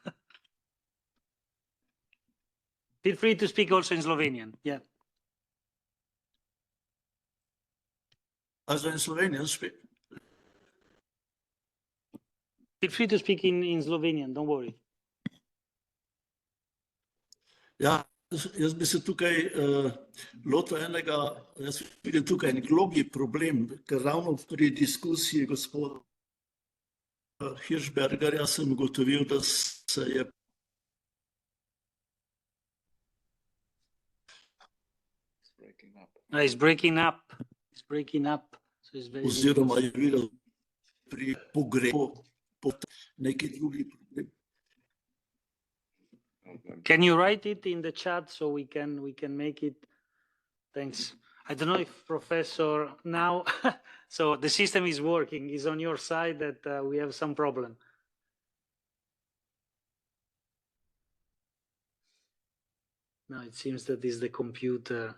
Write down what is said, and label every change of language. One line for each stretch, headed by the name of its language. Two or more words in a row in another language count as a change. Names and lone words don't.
English: Feel free to speak also in Slovenian. Yeah. Also in Slovenian speak. Feel free to speak in Slovenian, don't worry.
Slovenian: Ja, jaz bi se tukaj lotil enega, jaz vidim tukaj en globlji problem, ker ravno pri diskusiji gospoda Hirschbergerja sem ugotovil, da se je
English: It's breaking up. It's breaking up. So it's very
Slovenian: oziroma je videl pri pogrebu neki drugi problem.
English: Can you write it in the chat so we can make it? Thanks. I don't know if Professor now, so the system is working. Is on your side that we have some problem? No, it seems that is the computer.